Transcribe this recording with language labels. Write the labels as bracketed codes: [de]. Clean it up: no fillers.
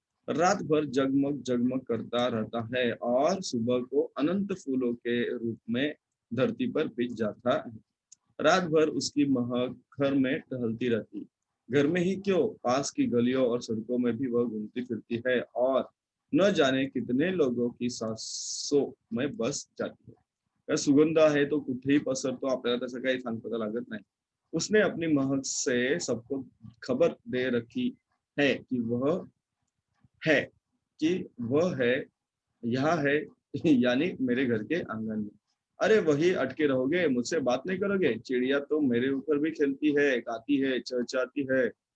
[hi] रात भर जगमग जगमग करता रहता है और सुबह को अनंत फूलों के रूप में धरती पर बिछ जाता है. रात भर उसकी महक घर में टहलती रहती, घर में ही क्यों पास की गलियों और सड़कों में भी वह घूमती फिरती है और न जाने कितने लोगों की सांसों में बस जाती है. [mr] काय सुगंध आहे तो कुठेही पसरतो, आपल्याला तसं काही सांगता लागत नाही. [hi] उसने अपनी महक से सबको खबर दे रखी है कि वह है कि वह है यहाँ है यानी मेरे घर के आंगन में. अरे वही अटके रहोगे, मुझसे बात नहीं करोगे? चिड़िया तो मेरे ऊपर भी खेलती है, गाती है, चहचहाती है.